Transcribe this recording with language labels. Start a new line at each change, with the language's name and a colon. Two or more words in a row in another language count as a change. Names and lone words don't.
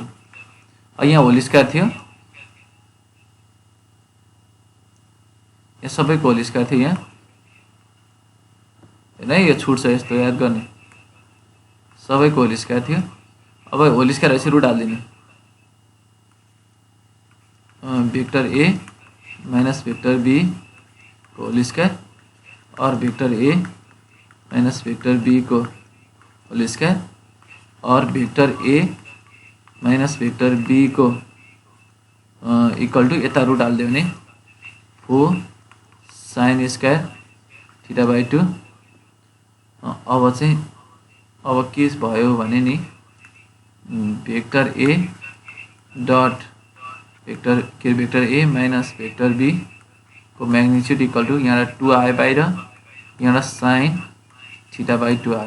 Nepali: यहाँ
English: whole square
Nepali: थियो, यहाँ सबैको
English: whole square
Nepali: थियो यहाँ होइन, यो छुट्छ यस्तो याद गर्ने, सबैको
English: whole square
Nepali: थियो। अब
English: whole square
Nepali: भएपछि रुट हालिदिने,
English: vector A minus vector B
Nepali: को
English: whole square
Nepali: और
English: vector A minus vector B
Nepali: को
English: whole square
Nepali: और
English: vector A minus vector B
Nepali: को
English: equal to
Nepali: यता रुट हालिदियो भने
English: 4 sine square theta by 2.
Nepali: अब चाहिँ अब के भयो भने नि
English: vector A dot vector A minus vector B
Nepali: को
English: magnitude equal to
Nepali: यहाँ 2 आयो बाहिर, यहाँ
English: sine theta by 2
Nepali: आयो।